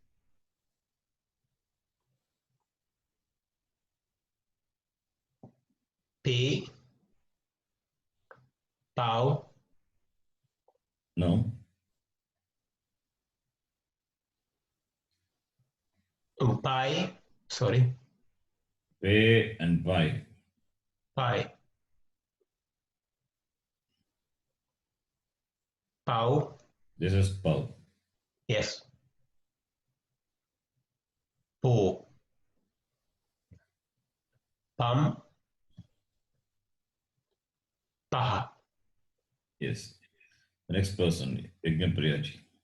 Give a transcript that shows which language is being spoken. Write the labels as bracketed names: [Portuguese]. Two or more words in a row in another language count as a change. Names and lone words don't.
[English] P. Pau. No. Pai. Sorry. Pe and pi. Pai. Pau. This is pau. Yes. Po. Pam. Paha. Yes. The next person, Yajnapriyaji.